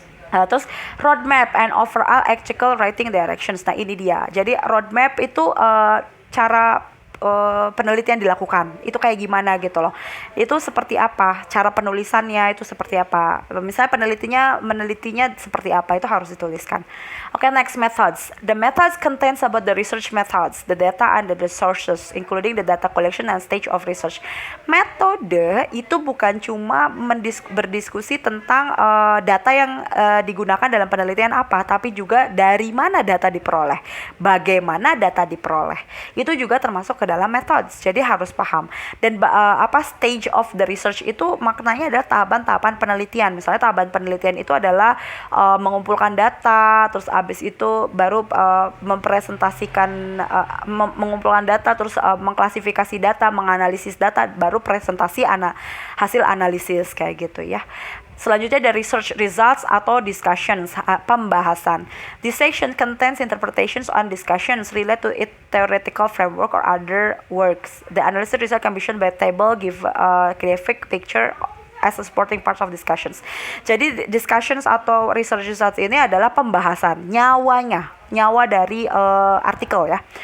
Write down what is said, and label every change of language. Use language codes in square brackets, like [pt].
[id] Terus [en] roadmap and overall ethical writing directions. [id] Nah, ini dia. Jadi roadmap itu cara penelitian dilakukan itu kayak gimana gitu loh, itu seperti apa cara penulisannya, itu seperti apa, misalnya menelitinya seperti apa, itu harus dituliskan. [en] Okay, next, methods. The methods contains about the research methods, the data and the sources including the data collection and stage of research. [id] Metode itu bukan cuma berdiskusi tentang data yang digunakan dalam penelitian apa, tapi juga dari mana data diperoleh, bagaimana data diperoleh, itu juga termasuk ke dalam methods. Jadi harus paham. Dan [en] stage of the research [id] itu maknanya adalah tahapan-tahapan penelitian. Misalnya tahapan penelitian itu adalah mengumpulkan data, terus habis itu baru mempresentasikan mengumpulkan data, terus mengklasifikasi data, menganalisis data, baru presentasi hasil analisis kayak gitu ya. Selanjutnya ada [en] research results [id] atau discussions, pembahasan. [en] This section contains interpretations on discussions related to its theoretical framework or other works. The analysis result can be shown by table, give a graphic picture as a supporting parts of discussions. [id] Jadi discussions atau [en] research results [id] ini adalah pembahasan, nyawa dari artikel ya.